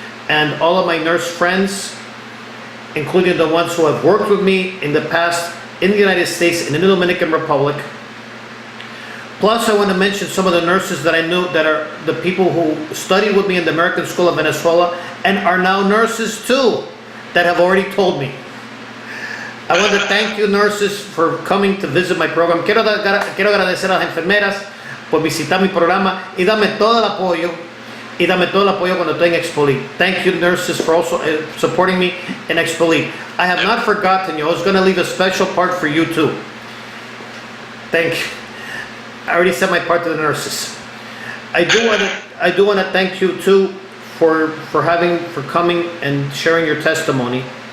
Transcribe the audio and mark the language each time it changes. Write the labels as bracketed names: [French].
[English] And all of my nurse friends, including the ones who have worked with me in the past in the United States, in the Dominican Republic. Plus, I want to mention some of the nurses that I knew that are the people who studied with me in the American School of Venezuela and are now nurses too, that have already told me. I want to thank you, nurses, for coming to visit my program. [Spanish] Quiero agradecer a las enfermeras por visitar mi programa y dame todo el apoyo cuando estoy en Expolit. [English] Thank you, nurses, for also supporting me in Expolit. I have not forgotten you. I was going to leave a special part for you too. Thank you. I already said my part to the nurses. I do want to thank you too for coming and sharing your testimony.